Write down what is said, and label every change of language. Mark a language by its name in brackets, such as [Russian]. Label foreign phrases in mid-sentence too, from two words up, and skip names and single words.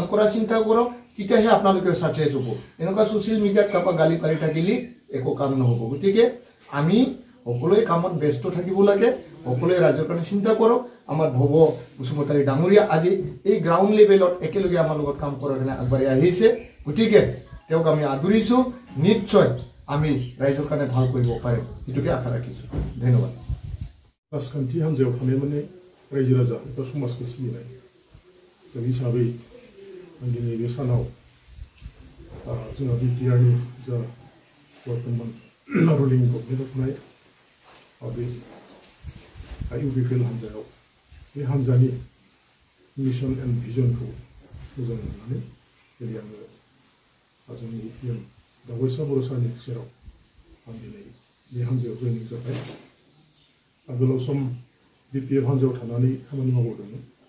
[Assamese] কৰা চিন্তা কৰক তেতিয়াহে আপোনালোকে ছাকচেছ হ'ব এনেকুৱা [English] social media [Assamese] কাৰোবাক গালি পাৰি থাকিলে একো কাম নহ'ব গতিকে আমি সকলোৱে কামত ব্যস্ত থাকিব লাগে সকলোৱে ৰাইজৰ কাৰণে চিন্তা কৰক আমাৰ ভৱ বসুমতাৰী ডাঙৰীয়া আজি এই [English] ground level [Assamese] একেলগে আমাৰ লগত কাম কৰাৰ কাৰণে আগবাঢ়ি আহিছে গতিকে তেওঁক আমি আদৰিছোঁ নিশ্চয় আমি ৰাইজৰ কাৰণে ভাল কৰিব পাৰিম এইটোকে আশা ৰাখিছোঁ ধন্যবাদ [Bodo] राजखान्थि हान्जायाव थानाय माने रायजो राजा एबा समाजखौ सिबिनाय दा हिसाबै आं दिनै बे सानाव जोंहा बिटिआरनि जा बर्थमान [English] ruling government [Bodo] थानाय बे UPPL हान्जायाव बे हान्जानि [English] mission and vision [Bodo] मोजां मोननानै दिनै आङो जोंनि PM दावैसा बर' सारनि सेराव आं दिनै बे हान्जायाव जयनिं जाबाय आगोलाव सम BPF हान्जायाव थानानै खामानि मावबोदोंमोन